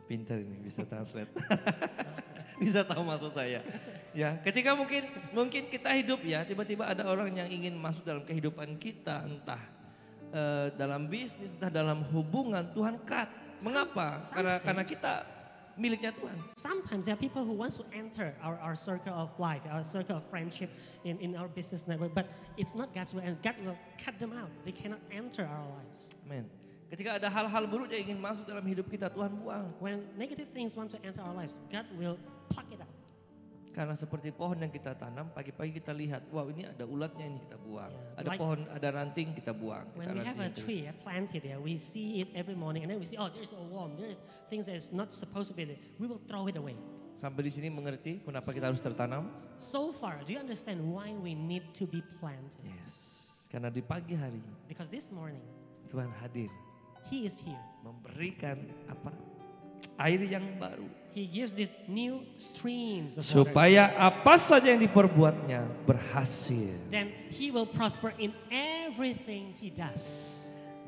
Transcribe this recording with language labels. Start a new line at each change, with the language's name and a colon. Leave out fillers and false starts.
Indonesian: Pinter ini bisa translate. Bisa tahu maksud saya. Ya, ketika mungkin kita hidup ya, tiba-tiba ada orang yang ingin masuk dalam kehidupan kita, entah dalam bisnis, entah dalam hubungan, Tuhan cut. Mengapa? Karena kita miliknya Tuhan.
English: Sometimes there are people who wants to enter our circle of life, our circle of friendship in our business network, but it's not God's will, and God will cut them out. They cannot enter our lives.
Indonesian: Amen. Ketika ada hal-hal buruk yang ingin masuk dalam hidup kita, Tuhan buang.
English: When negative things want to enter our lives, God will pluck it out.
Indonesian: Karena seperti pohon yang kita tanam, pagi-pagi kita lihat, wow ini ada ulatnya, ini kita buang. Yeah, Ada like- pohon, ada ranting, kita buang.
English: When we have a tree planted there, we see it every morning, and then we see, oh, there's a worm, there's things that is not supposed to be there. We will throw it away.
Indonesian: Sampai di sini mengerti kenapa kita harus tertanam?
English: So far, do you understand why we need to be planted?
Indonesian: Yes. Karena di pagi hari
English: Because this morning,
Indonesian: Tuhan hadir
English: He is here.
Indonesian: memberikan apa? Air yang baru.
English: He gives these new streams of water.
Indonesian: Supaya apa saja yang diperbuatnya berhasil.
English: Then He will prosper in everything He does.